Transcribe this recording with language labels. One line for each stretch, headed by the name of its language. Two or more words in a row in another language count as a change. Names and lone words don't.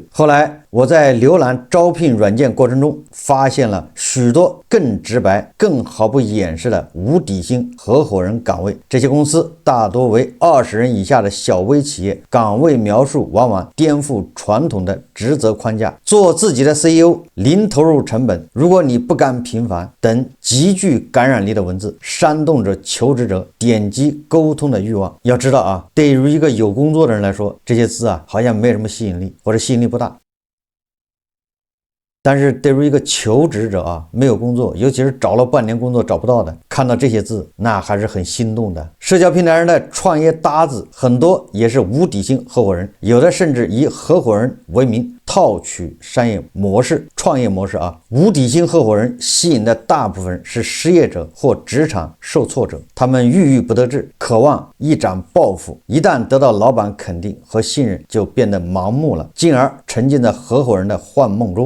Chinese: 後來我在瀏覽招聘軟件過程中發現了許多更直白更毫不掩飾的無底薪合夥人崗位，這些公司大多為20人以下的小微企業，崗位描述往往顛覆傳統的職責框架，做自己的 CEO 零投入成本，如果你不甘平凡等极具感染力的文字，煽动着求職者點擊溝通的慾望。要知道對於一個有工作的人來說，這些字好像沒什麼吸引力，或者吸引力不大。但是对于一个求職者沒有工作，尤其是找了半年工作找不到的，看到這些字那還是很心動的。社交平台上的創業搭子很多也是無底薪合夥人，有的甚至以合夥人為名套取商業模式、創業模式啊。無底薪合夥人吸引的大部分是失業者或職場受挫者，他們鬱鬱不得志，渴望一展抱負，一旦得到老板肯定和信任，就變得盲目了，进而沉浸在合夥人的幻夢中。